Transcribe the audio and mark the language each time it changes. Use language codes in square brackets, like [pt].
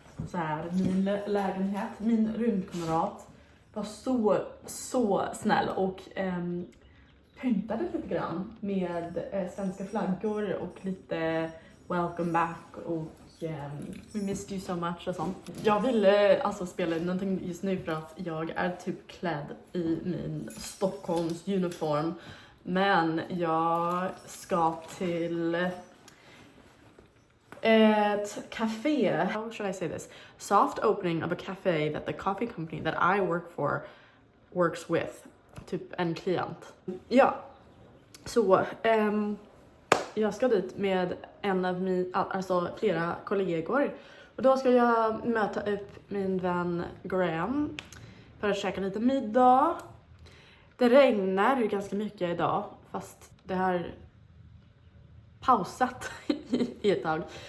[sv] Så här, min lägenhet, min rymdkamrat var så snäll och pyntade lite grann med svenska flaggor och lite [en] welcome back [sv] och [en] we missed you so much [sv] och sånt. Jag ville alltså spela någonting just nu för att jag är typ klädd i min Stockholms uniform. Men jag ska till ett café. [en] How should I say this? Soft opening of a cafe that the coffee company that I work for works with. [sv] Typ en klient. Ja, så jag ska dit med en av flera kollegor. Och då ska jag möta upp min vän Graham för att käka lite middag. Det regnar ganska mycket idag, fast det har pausat i ett tag.